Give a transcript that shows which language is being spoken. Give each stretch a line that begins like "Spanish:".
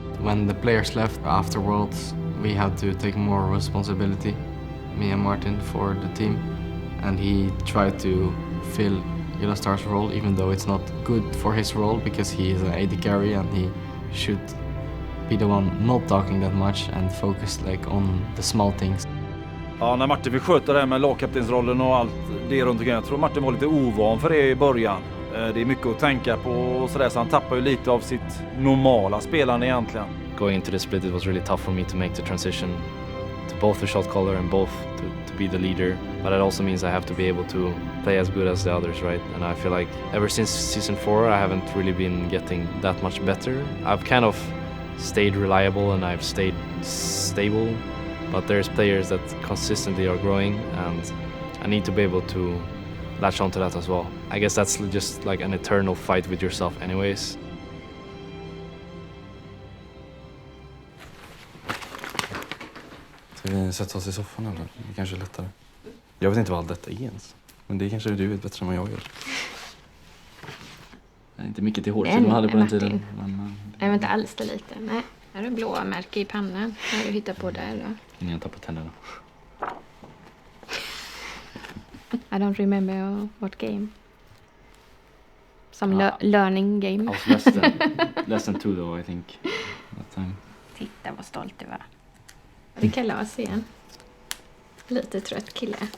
English: When the players left after Worlds, we had to take more responsibility, me and Martin, for the team. And he tried to fill EULCS role, even though it's not good for his role because he is an AD carry and he should be the one not talking that much and focus like on the small things.
Swedish: Ja, när Martin fick sköta det här med lagkaptensrollen och allt det runt omkring. Jag tror Martin var lite ovan för det i början. Det är mycket att tänka på och sådär, så han tappar ju lite av sitt normala spelande egentligen.
English: Going into the split, it was really tough for me to make the transition to both the shot caller and both to be the leader. But it also means I have to be able to play as good as the others, right? And I feel like ever since season 4, I haven't really been getting that much better. I've kind of stayed reliable and I've stayed stable. But there's players that consistently are growing and I need to be able to latch onto that as well. I guess that's just like an eternal fight with yourself anyways.
Swedish: Ska vi sätta oss i soffan eller? Det kanske är lättare. Jag vet inte vad allt detta är ens. Men det kanske du vet bättre än vad jag gör. Det är inte mycket till hårt som du hade på den tiden. Men, jag var inte alls det lite. Nej. Här är blåa märke i pannan. Vad har du hittat på där då? Innan jag tappar tänderna.
English: I don't remember what game. Some learning game. I was less than 2 though, I think. That time.
Swedish: Titta vad stolt du var. Det är kalas igen. Lite trött kille.